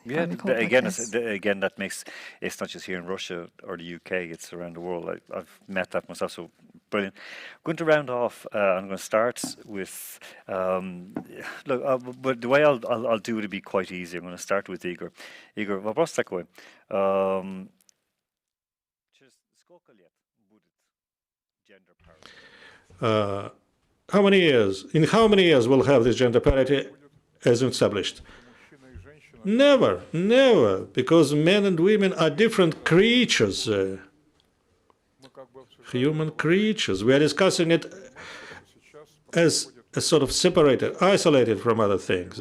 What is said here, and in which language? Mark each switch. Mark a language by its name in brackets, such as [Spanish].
[English] Yeah, again, that makes, it's not just here in Russia or the UK, it's around the world. I've met that myself, so brilliant. I'm going to round off, I'm going to start with, look, but the way I'll do it to be quite easy. I'm going to start with Igor. [Russian] Igor, вопрос такой. Через сколько лет будет gender parity? [English] How many years? In how many years we'll have this gender parity as established? Never, never, because men and women are different creatures, human creatures. We are discussing it as a sort of separated, isolated from other things.